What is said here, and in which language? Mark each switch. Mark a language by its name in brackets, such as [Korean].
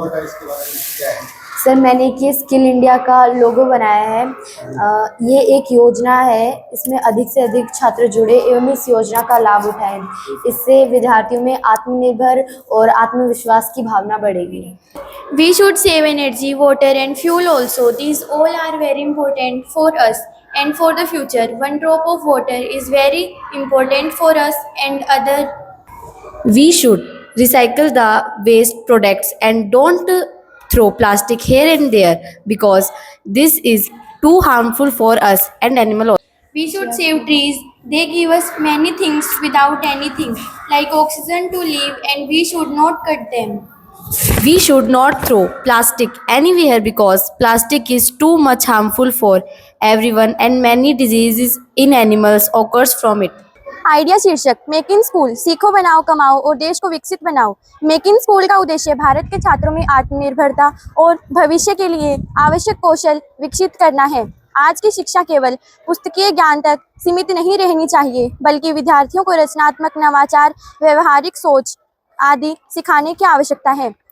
[Hindi] बेटा इसके बारे में क्या है? सर, मैंने ये स्किल इंडिया का लोगो बनाया है। ये एक योजना है, इसमें अधिक से अधिक छात्र जुड़े एवं इस योजना का लाभ उठाएं। इससे विद्यार्थियों में आत्मनिर्भर और आत्मविश्वास की भावना बढ़ेगी। [English] We should save energy, water and fuel also. These all are very important for us and for the future. One drop of water is very important for us and other. We should recycle the waste products and don't throw plastic here and there because this is too harmful for us and animal. We should save trees. They give us many things without anything, like oxygen to live, and we should not cut them. We should not throw plastic anywhere because plastic is too much harmful for everyone and many diseases in animals occurs from it. [Hindi] Idea शीर्षक make in school, सीखो, बनाओ, कमाओ और देश को विकसित बनाओ। Make in school का उद्देश्य भारत के छात्रों में आत्मनिर्भरता और भविष्य के लिए आवश्यक कौशल विकसित करना है। आज की शिक्षा केवल पुस्तकीय ज्ञान तक सीमित नहीं रहनी चाहिए, बल्कि विद्यार्थियों को रचनात्मक, नवाचार, व्यवहारिक सोच आदि सिखाने की आवश्यकता है।